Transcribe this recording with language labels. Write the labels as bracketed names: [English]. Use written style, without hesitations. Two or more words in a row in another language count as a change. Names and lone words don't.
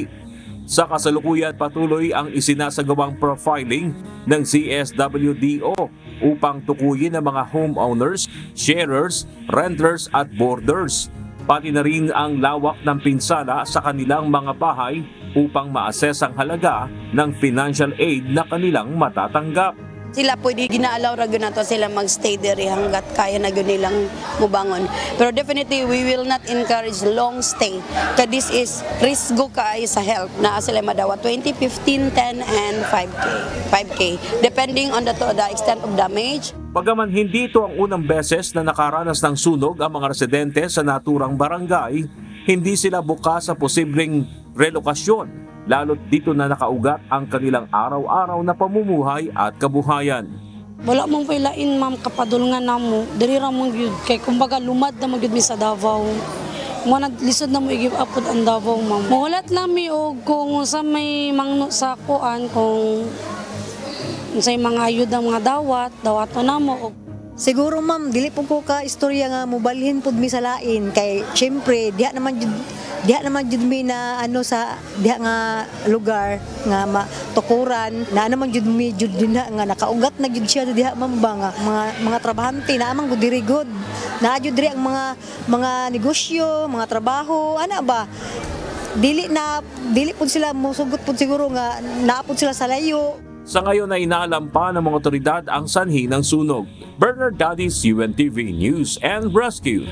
[Filipino] Sa kasalukuyan, patuloy ang isinasagawang profiling ng CSWDO upang tukuyin ang mga [English] homeowners, sharers, renters [Filipino] at boarders. Pati na rin ang lawak ng pinsala sa kanilang mga bahay upang ma-assess ang halaga ng [English] financial aid [Filipino] na kanilang matatanggap. [Cebuano] Sila pwede ginaalaw ra gyud nato sila magstay diri hanggat kaya na gyud nilang mubangon. [English] Pero definitely we will not encourage long stay. [Cebuano] Kaya [English] this is [Cebuano] risgo kaayo sa health na sila madawa [English] 20, 15, 10 and 5K depending on the extent of damage. [Filipino] Bagaman hindi ito ang unang beses na nakaranas ng sunog ang mga residente sa naturang barangay, hindi sila bukas sa posibleng relokasyon, lalo't dito na nakaugat ang kanilang araw-araw na pamumuhay at kabuhayan. [Cebuano] Wala mong pailain ma'am kapadulngan namo, diri ra mong gyud kay kumbaga lumad na magyud mi sa Davao. Mo lisod na mo i-give up ang Davao ma'am. Muhulat lang mi og kung sa may mangno sa kuan kung sa mga ayud ang mga dawato namo. Siguro ma'am, dili po ko ka istorya nga mobalhin pud mi sa lain kay syempre diha naman jud mi na sa diha nga lugar nga matukuran na naman jud mi jud dinha nga nakaugat na jud siya diha ma'am ba nga mga trabahante na amang gud diri good. Na jud diri ang mga negosyo, mga trabaho, ana ba? dili po sila musugot po siguro nga naapod sila sa layo. [Filipino] Sa ngayon ay inaalam pa ng mga otoridad ang sanhi ng sunog. Bernard Dadis, UNTV News and Rescue.